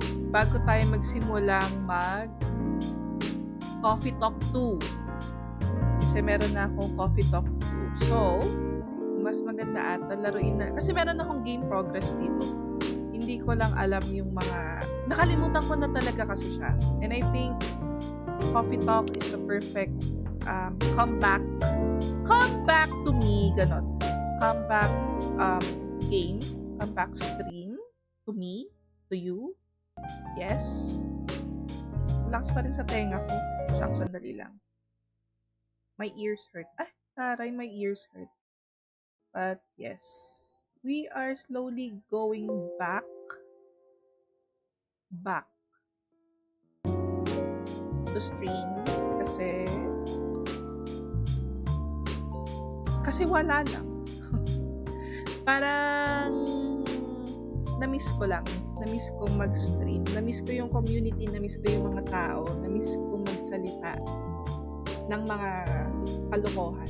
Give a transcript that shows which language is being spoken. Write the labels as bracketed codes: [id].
[tl] Bago tayo magsimulang Coffee Talk 2. Kasi meron na akong Coffee Talk 2. So, mas maganda ata laruin na. Kasi meron akong game progress dito. Hindi ko lang alam yung mga... Nakalimutan ko na talaga kasi siya. [en] And I think Coffee Talk is the perfect comeback to me. Ganon. Comeback game. Comeback stream to me. To you. Yes. [tl] Relax pa rin sa tenga ko. Shucks, sandali lang. [en] My ears hurt. Taray, my ears hurt. But, yes. We are slowly going back to stream. [tl] Kasi wala lang. Parang na-miss ko lang. Na-miss ko mag-stream. Na-miss ko yung community. Na-miss ko yung mga tao. Na-miss ko magsalita ng mga kalokohan.